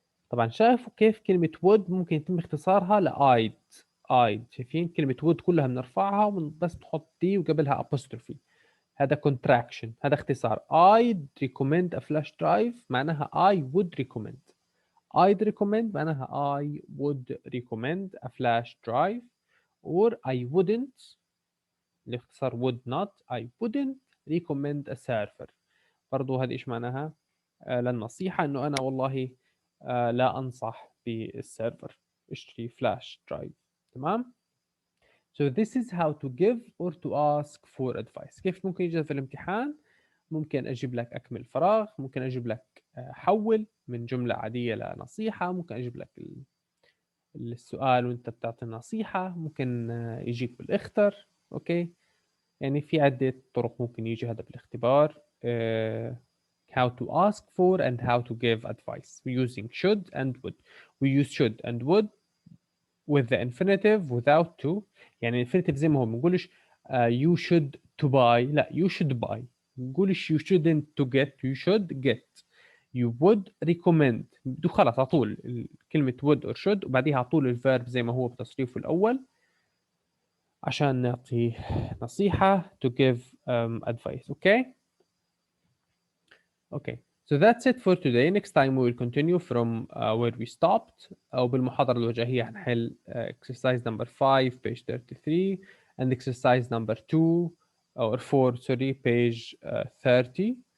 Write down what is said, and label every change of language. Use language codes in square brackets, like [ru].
[ar] طبعا شايفوا كيف كلمة would ممكن يتم اختصارها ل I'd. شايفين كلمة would كلها بنرفعها بس نحط دي وقبلها apostrophe. هذا contraction، هذا اختصار. [en] I'd recommend a flash drive [ar] معناها [en] I would recommend. I'd recommend معناها I would recommend a flash drive or I wouldn't، [ar] الاختصار [en] would not. I wouldn't recommend a server. [ar] برضو هذه ايش معناها؟ للنصيحة انه انا والله لا انصح بالسيرفر، اشتري فلاش درايف. تمام. [en] So this is how to give or to ask for advice. [ar] كيف ممكن يجي في الامتحان؟ ممكن اجيب لك اكمل فراغ، ممكن اجيب لك حول من جملة عادية لنصيحة، ممكن اجيب لك السؤال وانت بتعطي نصيحة، ممكن يجيك بالاختر. اوكي، يعني في عدة طرق ممكن يجي هذا بالاختبار. [en] How to ask for and how to give advice using should and would. We use should and would with the infinitive without to. يعني infinitive [ar] زي ما هو، ما نقولش [en] you should to buy، لا you should buy. [ar] ما نقولش [en] you shouldn't to get، you should get. You would recommend [ar] خلاص على طول كلمة would or should وبعديها على طول الفيرب زي ما هو بتصريفه الأول عشان نعطي نصيحة [en] to give advice. Okay. Okay. So that's it for today. Next time we will continue from where we stopped. [ar] أو بالمحاضرة الوجاهية هنحل [en] exercise number 5 page 33 and exercise number 2 or 4 sorry page 30.